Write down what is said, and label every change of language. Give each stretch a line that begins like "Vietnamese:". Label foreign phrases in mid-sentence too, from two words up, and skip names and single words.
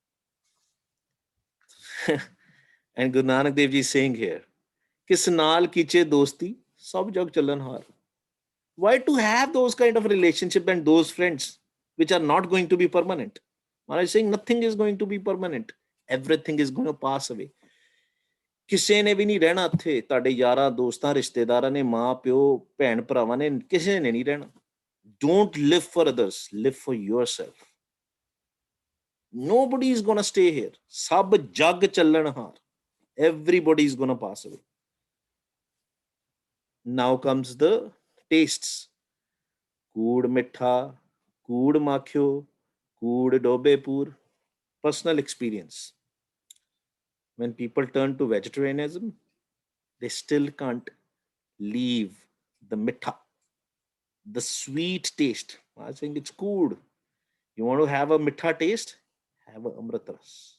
English: And Guru Nanak Dev Ji is saying here,
Punjabi: ਕਿਸ ਨਾਲ ਕੀਚੇ ਦੋਸਤੀ ਸਭ ਜੋਗ ਚਲਣ ਹਾਰ.
English: Why to have those kind of relationship and those friends which are not going to be permanent? Maharaj is saying nothing is going to be permanent. Everything is going to pass away.
Punjabi: ਕਿਸੇ ਨੇ ਵੀ ਨਹੀਂ ਰਹਿਣਾ ਇੱਥੇ, ਤੁਹਾਡੇ ਯਾਰਾਂ ਦੋਸਤਾਂ ਰਿਸ਼ਤੇਦਾਰਾਂ ਨੇ, ਮਾਂ ਪਿਓ ਭੈਣ ਭਰਾਵਾਂ ਨੇ, ਕਿਸੇ ਨੇ ਨਹੀਂ ਰਹਿਣਾ.
English: Don't live for others, live for yourself. Nobody is gonna stay here.
Punjabi: ਸਭ ਜੱਗ ਚੱਲਣਹਾਰ.
English: Everybody is gonna pass away. Now comes the tastes.
Punjabi: ਕੂੜ ਮਿੱਠਾ ਕੂੜ ਮਾਖਿਓ ਕੂੜ ਡੋਬੇਪੁਰ.
English: Personal experience. When people turn to vegetarianism, they still can't leave the mitha, the sweet taste. I think it's good. You want to have a mitha taste? Have a
Punjabi: ਅੰਮ੍ਰਿਤ ਰਸ.